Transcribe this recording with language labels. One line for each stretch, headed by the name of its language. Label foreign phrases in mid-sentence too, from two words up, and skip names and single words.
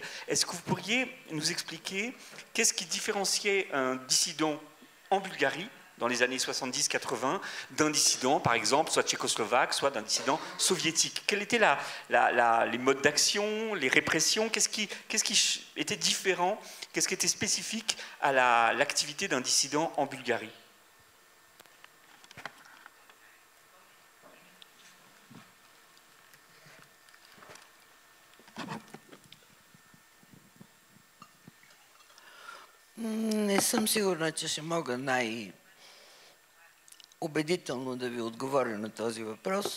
French: Est-ce que vous pourriez nous expliquer qu'est-ce qui différenciait un dissident en Bulgarie dans les années 70-80, d'un dissident, par exemple, soit tchécoslovaque, soit d'un dissident soviétique. Quels étaient les modes d'action, les répressions? Qu'est-ce qui était différent? Qu'est-ce qui était spécifique à l'activité d'un dissident en Bulgarie?
Bulgarian: Не съм сигурна, че ще мога убедително да ви отговоря на този въпрос.